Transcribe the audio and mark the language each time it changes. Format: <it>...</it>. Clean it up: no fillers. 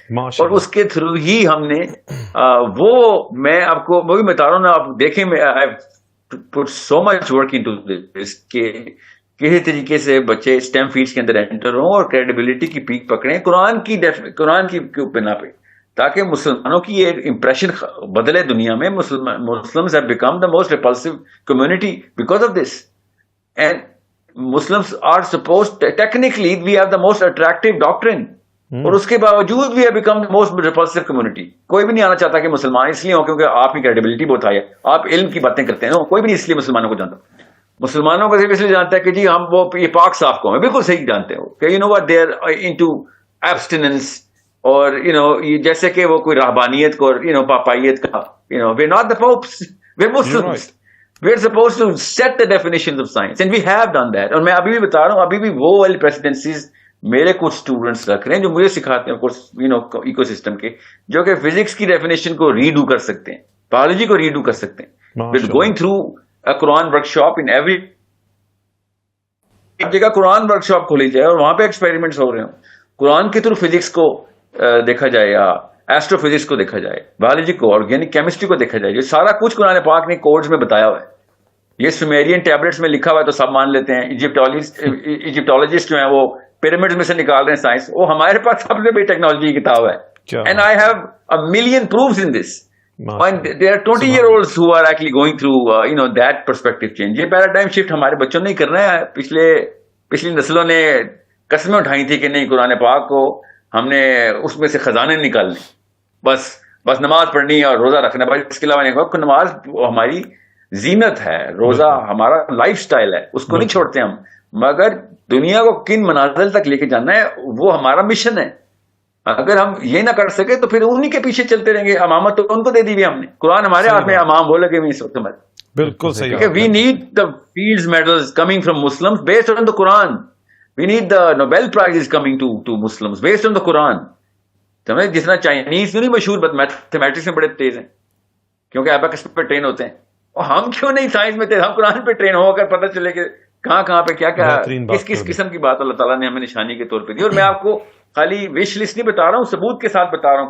<ur>اور اس کے تھرو ہی ہم نے وہ, میں آپ کو وہ بھی بتا رہا ہوں نا, آپ دیکھیں</ur> <en>put so much work into this</en> <ur>کہ کسی طریقے سے بچے اسٹیم فیلڈس کے اندر انٹر ہوں اور کریڈیبلٹی کی پیک پکڑیں قرآن کی بنا پہ, تاکہ مسلمانوں کی یہ امپریشن بدلے دنیا میں.</ur> <en>Muslims have become the most repulsive community because of this, and Muslims are supposed, technically we have the most attractive doctrine,</en> <ur>اور اس کے باوجود</ur> <en>we have become the most repulsive community.</en> <ur>کوئی بھی نہیں آنا چاہتا کہ مسلمان اس لیے ہوں کیونکہ آپ کی کریڈیبلٹی بہت ہائی ہے, آپ علم کی باتیں کرتے ہیں. کوئی بھی نہیں اس لیے مسلمانوں کو جانتا. مسلمانوں کو صرف اس لیے جانتا ہے کہ جی ہم وہ یہ پاک صاف قوم ہے. بالکل صحیح جانتے ہو کہ</ur> <en>they are into abstinence,</en> <ur>اور جیسے کہ وہ کوئی رہبانیت کو پاپائیت کا,</ur> <en>we're not the popes, we're Muslims. We're supposed to set the definitions of science, and we have done that.</en> <ur>اور میں ابھی بھی بتا رہا ہوں, ابھی بھی وہ والی پریسیڈنسیز میرے کچھ اسٹوڈنٹس رکھ رہے ہیں جو مجھے سکھاتے ہیں ایکو سسٹم کے, جو کہ فزکس کی ڈیفینیشن کو ریڈو کر سکتے ہیں, بایولوجی کو ریڈو کر سکتے ہیں.</ur> <en>We're going through a Quran workshop in every جگہ.</en> <ur>قرآن ورک شاپ کھولی جائے اور وہاں پہ ایکسپیریمنٹس ہو رہے ہوں, قرآن کے تھرو فزکس کو دیکھا جائے, یا ایسٹرو فزکس کو دیکھا جائے, بایولوجی کو, آرگینک کیمسٹری کو دیکھا جائے. یہ سارا کچھ قرآن پاک نے کوڈز میں بتایا ہوا ہے. یہ سومیرین ٹیبلٹس میں لکھا ہوا ہے تو سب مان لیتے ہیں. ایجپٹولوجسٹ جو ہیں وہ پیرامڈز میں سے نکال رہے ہیں سائنس, وہ ہمارے پاس سب سے بڑی ٹیکنالوجی کی کتاب ہے.</ur> <en>And I have a million proofs in this. And there are 20-year-olds who are actually going through that perspective change.</en> <ur>یہ paradigm shift ہمارے بچوں نے کرنا ہے. پچھلی نسلوں نے قسمیں اٹھائی تھی کہ نہیں, قرآن پاک کو ہم نے اس میں سے خزانے نکالنے, بس نماز پڑھنی اور روزہ رکھنا, بس اس کے علاوہ نہیں. نماز نماز زینت ہے, روزہ ہمارا لائف سٹائل ہے, اس کو نہیں چھوڑتے ہم, مگر دنیا کو کن منازل تک لے کے جانا ہے وہ ہمارا مشن ہے. اگر ہم یہ نہ کر سکے تو پھر انہی کے پیچھے چلتے رہیں گے. امامت تو ان کو دے دی ہوئی ہم نے, قرآن ہمارے ہاتھ میں, امام وہ لگے ہوئے اس وقت ہمارے. بالکل صحیح.</ur> <en>We need the fields medals coming from Muslims based on the Quran. We need the Nobel prize coming to Muslims based on the Quran.</en> <ur>جتنا چائنیز نہیں مشہور, بس میتھمیٹکس میں بڑے تیز ہیں کیونکہ ایبیکس پہ ٹرین ہوتے ہیں, اور ہم کیوں نہیں سائنس میں تیز, ہم قرآن پہ ٹرین ہو کر پتہ چلے کہ کہاں پہ کیا کس قسم کی بات اللہ تعالیٰ نے ہمیں نشانی کے طور پہ دی. اور میں آپ کو خالی وش لسٹ نہیں بتا رہا ہوں, ثبوت کے ساتھ بتا رہا ہوں.</ur>